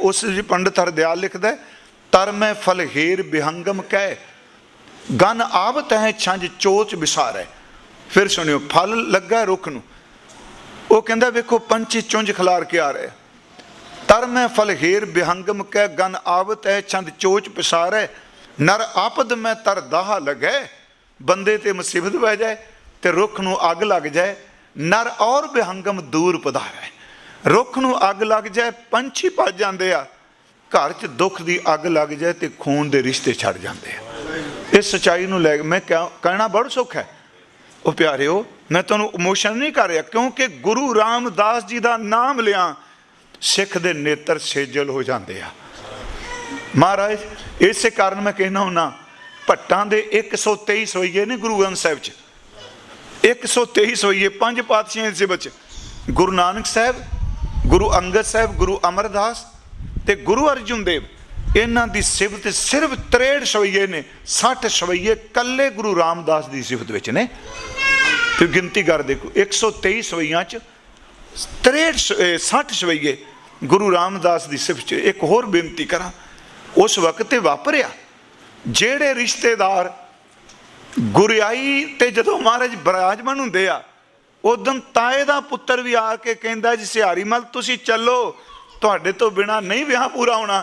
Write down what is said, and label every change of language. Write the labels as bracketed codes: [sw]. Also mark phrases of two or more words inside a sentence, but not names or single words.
[pa] ਉਸ ਪੰਡਿਤ ਹਰਦਿਆਲ ਲਿਖਦਾ ਹੈ, [bra] तर मैं फल हेर बिहंगम कह, गन आवत है छंज चोच बिसारै। [pa] ਫਿਰ ਸੁਣਿਓ, ਫਲ ਲਗਾ ਰੁਖ ਨੂੰ, ਵੋ ਕਹਤਾ ਵੇਖੋ ਪੰਛੀ ਚੁੰਝ ਖਿਲਾਰ ਕੇ ਆ ਰਹੇ, [bra] तर मैं फल हेर बिहंगम कह, गन आवत है छंद चोच पिसारै। नर आपद में तर दाह लगे, [pa] ਬੰਦੇ ਤੇ ਮੁਸੀਬਤ ਪੈ ਜਾਏ ਤੋ ਰੁਖ ਨੂੰ ਅਗ ਲਗ ਜਾਏ, [bra] नर और बिहंगम दूर पधारै। [pa] ਰੁਖ ਨੂੰ ਅਗ ਲਗ ਜਾਏ, ਪੰਛੀ ਭਜ ਜਾਤੇ ਆ। ਘਰ ਚ ਦੁਖ ਕੀ ਅਗ ਲਗ ਜਾਏ ਤੋ ਖੂਨ ਕੇ ਰਿਸ਼ਤੇ ਛੜ ਜਾਤੇ ਹੈਂ। ਇਸ ਸੱਚਾਈ ਨੂੰ ਲੈ ਮੈਂ ਕਹਨਾ ਬੜਾ ਸੁਖ ਹੈ। ਵੋ ਪਿਆਰਿਓ, ਮੈਂ ਤੁਹਾਨੂੰ ਇਮੋਸ਼ਨ ਨਹੀਂ ਕਰ ਰਹਾ, ਕਿਉਂਕਿ ਗੁਰੂ ਰਾਮਦਾਸ ਜੀ ਕਾ ਨਾਮ ਲਿਆ ਸਿਖ ਦੇ ਨੇਤ੍ਰ ਸੇਜਲ ਹੋ ਜਾਤੇ ਹੈਂ। ਮਹਾਰਾਜ, ਇਸ ਕਾਰਣ ਮੈਂ ਕਹਨਾ ਹੁੰਨਾ, ਭੱਟਾਂ ਦੇ 123 ਸੋਈਏ ਨੇ ਗੁਰੂ ਗ੍ਰੰਥ ਸਾਹਿਬ ਚ, 123 ਸੋਈਏ 5 ਪਾਤਸ਼ਾਹੀ ਦੇ ਵਿਚ। ਗੁਰੂ ਨਾਨਕ ਸਾਹਬ, ਗੁਰੂ ਅੰਗਦ ਸਾਹਬ, ਗੁਰੂ ਅਮਰਦਾਸ ਤੇ ਗੁਰੂ ਅਰਜੁਨ ਦੇਵ, ਇਨ੍ਹਾਂ ਦੀ ਸਿਫਤ ਸਿਰਫ 63 ਸਵੈਯੇ ਨੇ। 60 ਸਵੈਯੇ ਕੱਲੇ ਗੁਰੂ ਰਾਮਦਾਸ ਕੀ ਸਿਫਤ ਵਿਚ ਨੇ। ਤੋ ਗਿਣਤੀ ਕਰ ਦੇਖੋ, 123 ਸਵੈਯਾਂ ਚ 60 ਸਵੈਯੇ ਗੁਰੂ ਰਾਮਦਾਸ ਕੀ ਸਿਫਤ ਏਕ ਹੋਰ ਬੇਨਤੀ ਕਰਾ, ਉਸ ਵਕਤ ਵਾਪਰਿਆ ਜੇੜੇ ਰਿਸ਼ਤੇਦਾਰ ਗੁਰਿਆਈ ਤੇ ਜਦੋਂ ਮਹਾਰਾਜ ਬਰਾਜਮਾਨ ਹੁੰਦੇ ਆ, ਉਦਨ ਤਾਏ ਦਾ ਪੁੱਤਰ ਭੀ ਆਕੇ ਕਹੰਦਾ ਜੀ ਸਿਹਾਰੀ ਮਲ ਤੁਸੀ ਚਲੋ, ਤੁਹਾਡੇ ਤੋ ਬਿਨਾ ਨਹੀਂ ਵਿਆਹ ਪੂਰਾ ਹੋਣਾ।